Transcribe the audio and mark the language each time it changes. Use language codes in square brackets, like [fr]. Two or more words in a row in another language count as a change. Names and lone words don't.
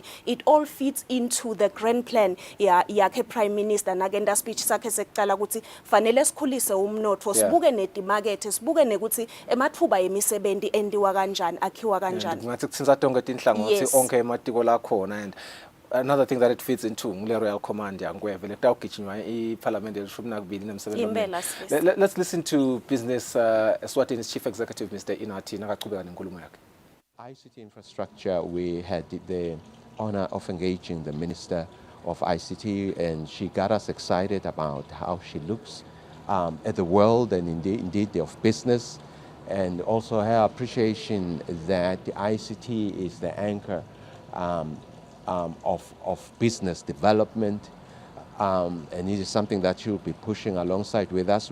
[en] It all fits into the grand plan [ss] yakhe [en] Prime Minister [ss] nakenda speech sakhe sekucala ukuthi fanele sikhulise umnotfo, sibuke netimarket, sibuke nekuthi emathuba yemisebenzi endiwa kanjani, akhiwa kanjani. Ngathi kutsinza tonke tinhlangothi onke ematiko la khona. [en] And another thing that it fits into [ss] ngule Royal Command yangweve letawugijinywa iParliament elishumi nakubili nemsebenzi Impela, omningi. Sibisi. [en] Let's listen to business Eswatini's Chief Executive Mr. [ss] Inati nakaqhubeka nenkulumo yakhe. [en] ICT infrastructure, we had the honor of engaging the Minister of ICT, and she got us excited about how she looks at the world and indeed of business, and also her appreciation that the ICT is the anchor of business development, and it is something that she'll be pushing alongside with us.